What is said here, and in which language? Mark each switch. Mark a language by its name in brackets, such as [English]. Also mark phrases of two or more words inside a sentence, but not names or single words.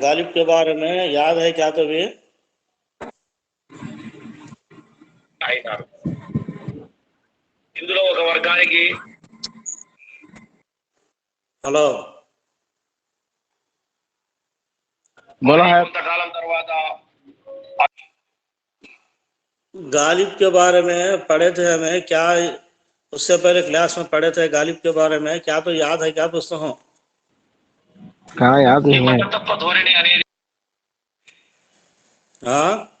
[Urdu] غالب کے بارے میں یاد ہے کیا تو بھی؟ [Telugu] ఇందులో ఒక వర్గానికి హలో [Urdu] بولا ہے [Telugu] కొంతకాలం తర్వాత [Urdu] غالب کے بارے میں پڑھے تھے ہمیں، کیا اس سے پہلے کلاس میں پڑھے تھے غالب کے بارے میں؟ کیا تو یاد ہے کیا دوستوں؟ کہاں یاد نہیں ہے، ہاں